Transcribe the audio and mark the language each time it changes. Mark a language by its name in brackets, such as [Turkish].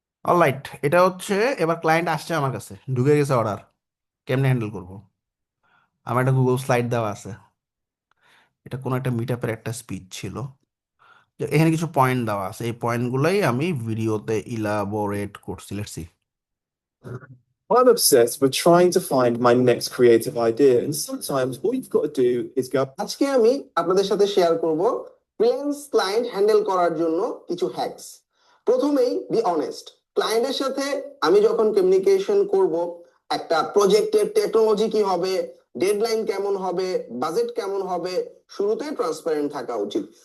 [Bangla] Alright, এটা হচ্ছে, এবার ক্লায়েন্ট আসছে আমার কাছে, ঢুকে গেছে অর্ডার, কেমনে হ্যান্ডেল করব? আমার একটা গুগল স্লাইড দেওয়া আছে, এটা কোনো একটা মিট আপের একটা স্পিচ ছিল, যে এখানে কিছু পয়েন্ট দেওয়া আছে, এই পয়েন্টগুলোই আমি ভিডিওতে ইলাবোরেট করছি, [English] Let's see. I'm obsessed with trying to find my next creative idea, and sometimes all you've got to do is go. [Bangla] আজকে আমি আপনাদের সাথে শেয়ার করব ফ্রিল্যান্স ক্লায়েন্ট হ্যান্ডেল করার জন্য কিছু হ্যাকস। প্রথমেই বি অনেস্ট, ক্লায়েন্টের সাথে আমি যখন কমিউনিকেশন করব, একটা প্রজেক্টের টেকনোলজি কি হবে, ডেডলাইন কেমন হবে, বাজেট কেমন হবে, শুরুতেই ট্রান্সপারেন্ট থাকা উচিত।